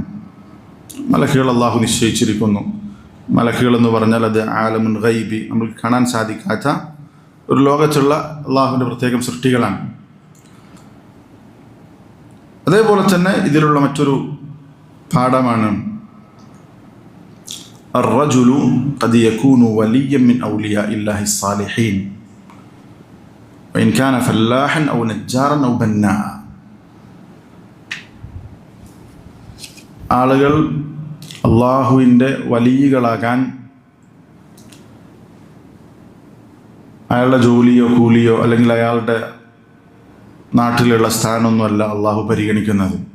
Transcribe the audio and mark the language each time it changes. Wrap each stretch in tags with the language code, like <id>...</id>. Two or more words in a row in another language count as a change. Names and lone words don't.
<ml>മലക്കുകൾ അള്ളാഹു നിശ്ചയിച്ചിരിക്കുന്നു. മലക്കുകൾ എന്ന് പറഞ്ഞാൽ അത്</ml> <ar>عالم غيبي,</ar> <ml>നമുക്ക് കാണാൻ സാധിക്കാത്ത ഒരു ലോകത്തുള്ള അള്ളാഹുവിൻ്റെ പ്രത്യേകം സൃഷ്ടികളാണ്. അതേപോലെ തന്നെ ഇതിലുള്ള മറ്റൊരു പാഠമാണ്</ml> <ar>الرجل قد يكون وليا من أولياء الله الصالحين وإن كان فلاحا أو نجارا أو بناء.</ar> <ml>ആളുകൾ അള്ളാഹുവിൻ്റെ വലിയകളാകാൻ അയാളുടെ ജോലിയോ കൂലിയോ അല്ലെങ്കിൽ അയാളുടെ നാട്ടിലുള്ള സ്ഥാനമൊന്നുമല്ല അള്ളാഹു പരിഗണിക്കുന്നത്.</ml>